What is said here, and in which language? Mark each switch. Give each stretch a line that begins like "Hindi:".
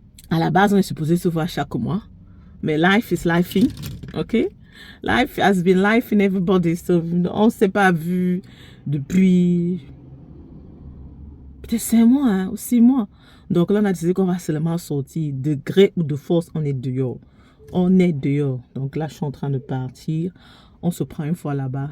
French: À la base, on est supposé se voir chaque mois. Mais
English: life is lifing, ok? Life has been life in everybody. So,
French: on ne s'est pas vu depuis peut-être 5 mois hein, ou 6 mois. Donc là, on a décidé qu'on va seulement sortir. De gré ou de force, on est dehors. On est dehors. Donc là, je suis en train de partir. On se prend une fois là-bas.